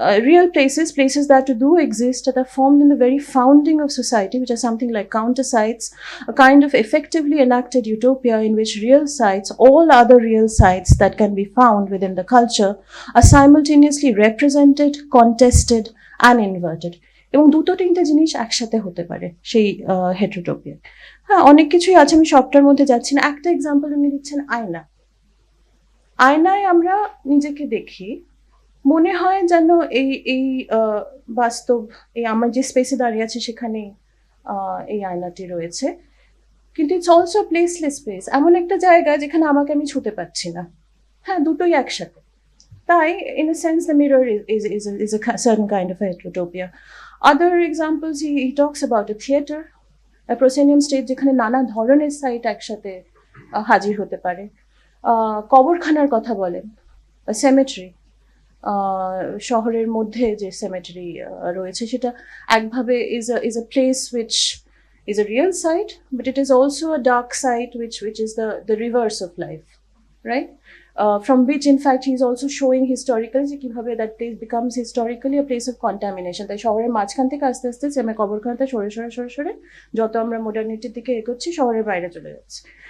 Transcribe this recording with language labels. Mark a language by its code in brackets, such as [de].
[en] Real places that do exist, that are formed in the very founding of society, which are something like counter sites, a kind of effectively enacted utopia in which real sites, all other real sites that can be found within the culture, are simultaneously represented, contested and inverted. [bn] এবং দুটো তিনটে জিনিস একসাথে হতে পারে সেই হেটেরোটোপিয়া। হ্যাঁ, অনেক কিছুই আছে, আমি সবটার মধ্যে যাচ্ছি না। একটা এক্সাম্পল উনি দিচ্ছেন আয়না। আয়নায় আমরা নিজেকে দেখি, মনে হয় যেন এই এই বাস্তব, এই আমার যে স্পেসে দাঁড়িয়ে আছে সেখানে এই আয়নাটি রয়েছে, কিন্তু [en] it's also placeless space, [bn] এমন একটা জায়গা যেখানে আমাকে আমি ছুতে পারছি না। হ্যাঁ, দুটোই একসাথে। তাই [en] in a sense the mirror is a certain kind of a heterotopia. Other examples, he talks about a theater, a proscenium stage [bn] যেখানে নানা ধরনের সাইট একসাথে হাজির হতে পারে। কবরখানার কথা বলেন, সেমেট্রি, শহরের মধ্যে যে সেমেট্রি রয়েছে সেটা একভাবে [en] is a place which is a real site, but it is also a dark site which is the reverse of life, right? From which in fact he is also showing historically [bn] যে কিভাবে [en] that place becomes historically a place of contamination. [bn] তাই শহরের মাঝখান থেকে আস্তে আস্তে সেমে কবরখানাতে সরে যত আমরা মডার্নিটির দিকে এগোচ্ছি শহরের বাইরে চলে যাচ্ছে।